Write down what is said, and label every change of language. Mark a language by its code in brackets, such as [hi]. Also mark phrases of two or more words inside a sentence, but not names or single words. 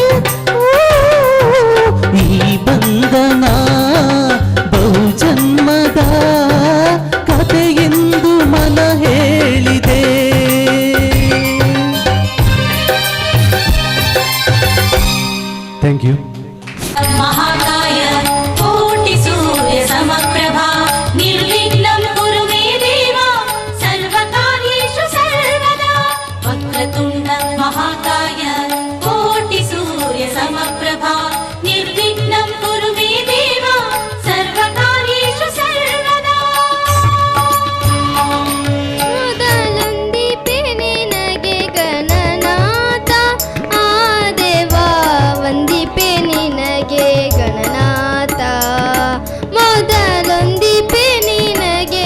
[kn] ಈ ಬಂಧನ ಬಹು ಜನ್ಮದ ಕಥೆಯೆಂದು ಮನ ಹೇಳಿದೆ [en] thank you [sa] महाकाय कोटि सूर्य समप्रभा निर्विघ्नं कुरु मे देवा सर्वकार्येषु सर्वदा वक्रतुण्ड महाकाय कोटि सूर्य समप्रभा निर्विघ्नं कुरु मे देवा सर्वकार्येषु सर्वदा [kn] ಮೊದಲೊಂದಿಪೆ ನಿನಗೆ ಗಣನಾಥ ಆ ದೇವ ವಂದಿಪೆ ನಿನಗೆ ಗಣನಾಥ ಮೊದಲೊಂದಿಪೆ ನಿನಗೆ